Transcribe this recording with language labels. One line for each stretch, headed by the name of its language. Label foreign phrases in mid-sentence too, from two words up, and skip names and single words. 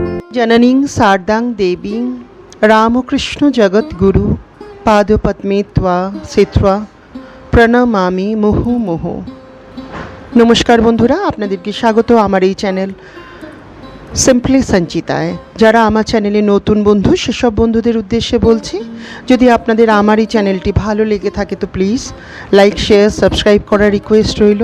Sanskrit: जननीं शारदां देवीं रामकृष्ण जगद्गुरु पादपद्मे त्वा सेत्वा প্রণমামি মুহুর্মুহু।
Bangla: নমস্কার বন্ধুরা, আপনাদেরকে স্বাগত আমার এই চ্যানেল সিম্পলি সঞ্চিতায়। যারা আমার চ্যানেলে নতুন বন্ধু, সেসব বন্ধুদের উদ্দেশ্যে বলছি, যদি আপনাদের আমার এই চ্যানেলটি ভালো লেগে থাকে তো
English: please like, share, subscribe
Bangla: করার রিকোয়েস্ট রইল।